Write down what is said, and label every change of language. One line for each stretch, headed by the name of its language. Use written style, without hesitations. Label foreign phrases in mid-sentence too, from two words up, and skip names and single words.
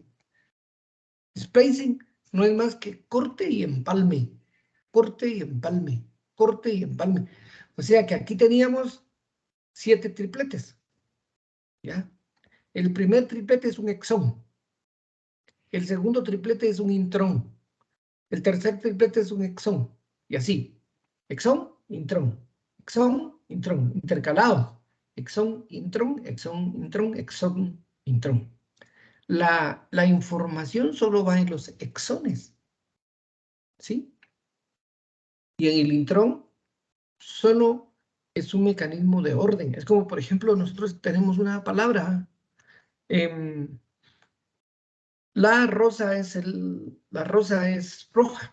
Spanish: Splicing no es más que corte y empalme, corte y empalme, corte y empalme. O sea que aquí teníamos 7 tripletes, ¿ya? El primer triplete es un exón, el segundo triplete es un intrón, el tercer triplete es un exón, y así, exón, intrón, intercalados, exón, intrón, exón, intrón. La información solo va en los exones, ¿sí? Y en el intrón solo es un mecanismo de orden. Es como, por ejemplo, nosotros tenemos una palabra, la rosa es roja.